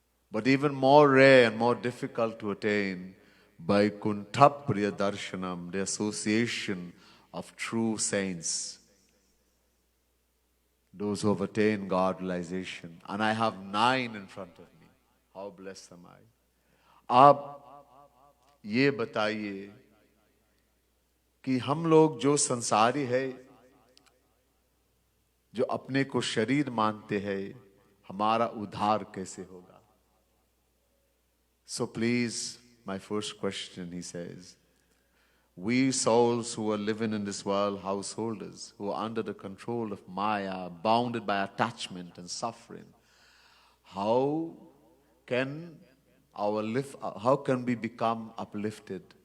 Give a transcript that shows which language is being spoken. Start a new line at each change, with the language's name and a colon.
English: But even more rare and more difficult to attain, Vaikuntha Priya Darshanam, the association of true saints, those who have attained God realization. And I have 9 in front of me. How blessed am I?
Hindi: आप ये बताइए कि हम लोग जो संसारी है, जो अपने को शरीर मानते हैं, हमारा उद्धार कैसे होगा?
English: So please, my first question, he says, We souls who are living in this world, householders, who are under the control of Maya, bounded by attachment and suffering, how can how can we become uplifted?